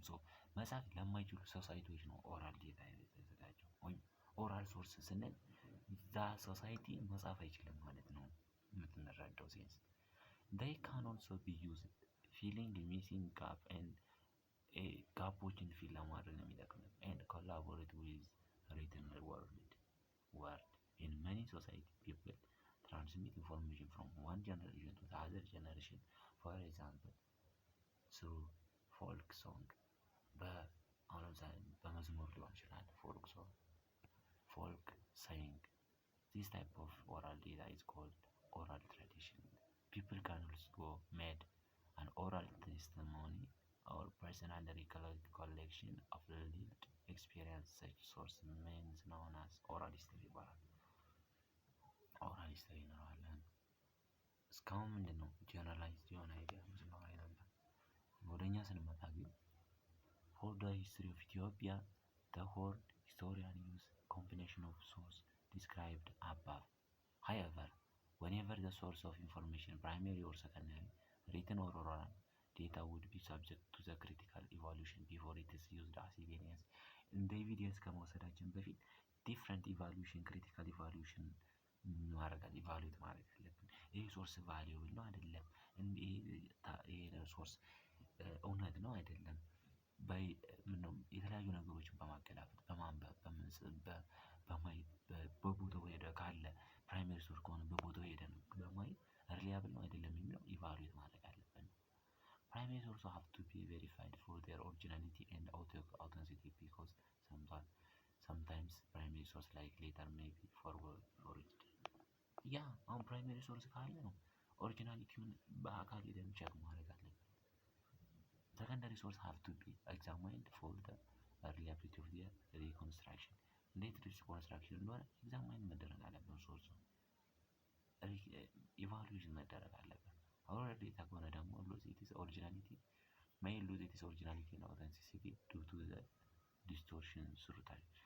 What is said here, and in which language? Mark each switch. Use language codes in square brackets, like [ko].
[am] So መጻፍ ለማይችሉ ሶሳይቲዎች ነው ኦራል ዴታ የተዘጋጀው። ወይም ኦራል ሶርስ ስንል ዛ ሶሳይቲ መጻፍ አይችልም ማለት ነው የምትረዳው ሴንስ። [en] they can also be used filling missing gap and [am] ጋፖችን ፊል ለማድረግ ነው የሚጠቅመው [en] and collaborate with written word. In many society people transmit information from one generation to the other generation, for example through folk song [am] አሁን ለምሳሌ በመዝሙር ሊሆን ይችላል ፎልክ ሶንግ [en] folk saying. This type of oral data is called oral tradition. People can also made an oral testimony or personal recollection of lived experience. Such source means known as oral history [am] ይባላል። ኦራል ሂስትሪ እንለዋለን። እስካሁን ምንድነው ጀነራላይዝድ የሆነ አይዲያ ስናወራ ነበር። ወደኛ ስንመጣ ግን [en] for the history of Ethiopia, the whole historian use combination of source described above. However, whenever the source of information, primary or secondary, written or oral, data would be subject to the critical evaluation before it is used as evidence. [am] እንደ ኤቪደንስ ከመውሰዳችን በፊት ዲፍረንት ኢቫሉዌሽን ክሪቲካል ኢቫሉዌሽን ማድረግ ኢቫሉዌት ማድረግ አለብን። ይሄ ሶርስ ቫልዩብል ነው አይደለም፣ ይሄ ሶርስ እውነት ነው አይደለም፣ የተለያዩ ነገሮችን በማገላበጥ በማንበብ በማየት በቦታው ሄደ ካለ ፕራይመሪ ሶርስ ከሆነ በቦታው ሄደን በማየት ሪላያብል ነው አይደለም የሚለው ኢቫሉዌት ማድረግ አለብን። [en] Primary sources have to be verified for their originality and authenticity because sometimes primary source like later may be forged. [am] ያ አሁን ፕራይመሪ ሶርስ ካለ ነው ኦሪጂናሊቲውን በአካል ሄደን ቼክ ማድረግ አለብን። [en] Secondary source have to be examined for the reliability of their reconstruction. [am] እንዴት ሪኮንስትራክሽን እንደሆነ ኤግዛማይን መደረግ አለበት። ሶርሱ ኢቫሉዌሽን መደረግ አለበት። ኦራል ዴታ ከሆነ ደግሞ [en] ሉዝ ኢትስ ኦሪጂናሊቲ and authenticity due to the distortion through time.